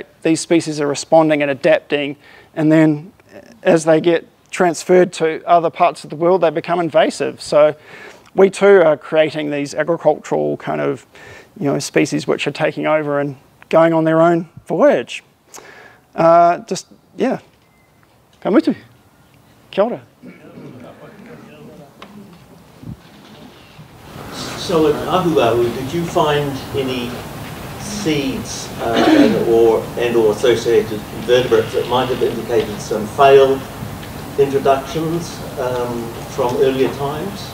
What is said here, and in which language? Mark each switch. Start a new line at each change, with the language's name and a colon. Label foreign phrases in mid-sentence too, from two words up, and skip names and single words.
English: These species are responding and adapting, and then as they get transferred to other parts of the world, they become invasive. So we too are creating these agricultural kind of, you know, species which are taking over and going on their own voyage. Just, yeah.
Māori: Ka mutu. Kia ora.
English: So in ahuahu, did you find any seeds and/or associated invertebrates that might have indicated some failed introductions from earlier times?